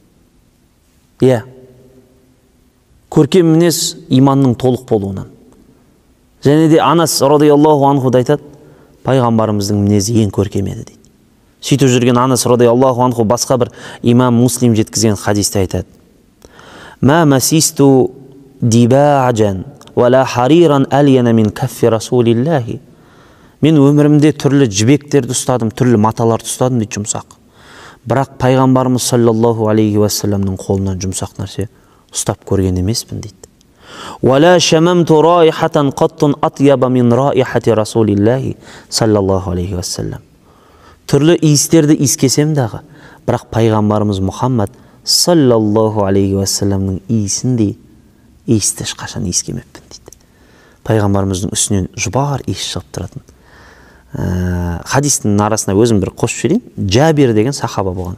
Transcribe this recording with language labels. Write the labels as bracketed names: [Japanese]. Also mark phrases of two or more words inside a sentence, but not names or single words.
[Kazakh] Көркем мінез иманның толық болуынан. Және де Анас [Arabic] رضي الله عنه [Kazakh] айтады, пайғамбарымыздың мінезі ең көркем еді дейді. Сөйтіп жүрген Анас [Arabic] رضي الله عنه [Kazakh] басқа бір имам Муслим жеткізген хадисте айтады. [Arabic] ما مسست ديباجا ولا حريرا ألين من كف رسول الله. [Kazakh] Мен өмірімде түрлі жібектерді ұстадым, түрлі маталарды ұстадым дейді, жұмсақ. Бірақ пайғамбарымыз [Arabic] صلى الله عليه وسلم [Kazakh] қолынан жұмсақ нәрсе ұстап көрген емеспін дейді. [Arabic] ولا شممت رائحة قط أطيب من رائحة رسول الله صلى الله عليه وسلم. [Kazakh] Түрлі иістерді иіскесем дағы, бірақ пайғамбарымыз Мұхаммад [Arabic] صلى الله عليه وسلم [Kazakh] иісіндей иісті ешқашан иіскемеппін дейді. Пайғамбарымыздың үстінен жұбар иіс шығып тұратын. Хадистің арасына өзім бір қосып жіберейін. Жабир деген сахаба болған.